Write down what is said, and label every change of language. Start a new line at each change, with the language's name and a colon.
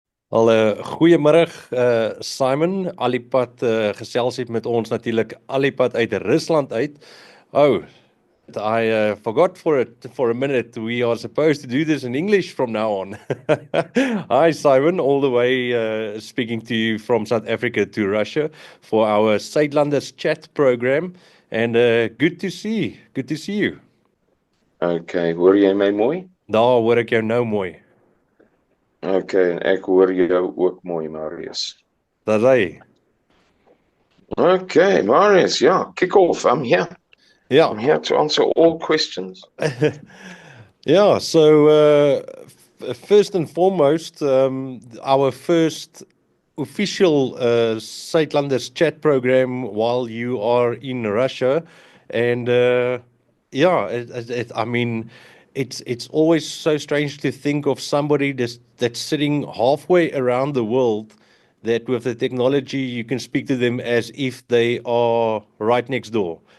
Afrikaans: Goeiemiddag Simon, Alipad gesels het met ons natuurlik Alipad uit Rusland uit.
English: Oh, I forgot for a minute. We are supposed to do this in English from now on. Hi Simon, all the way speaking to you from South Africa to Russia for our Suidlanders chat program, and good to see you.
Afrikaans: Okay, hoor jy my mooi? Daar hoor ek jou nou mooi. Okay, en ek hoor jou ook mooi, Marius. Dis hy.
English: Okay, Marius, yeah, kick off. I'm here. Yeah. I'm here to answer all questions. Yeah, so first and foremost, our first official Suidlanders chat program while you are in Russia, and I mean, it's always so strange to think of somebody that's sitting halfway around the world, that with the technology you can speak to them as if they are right next door.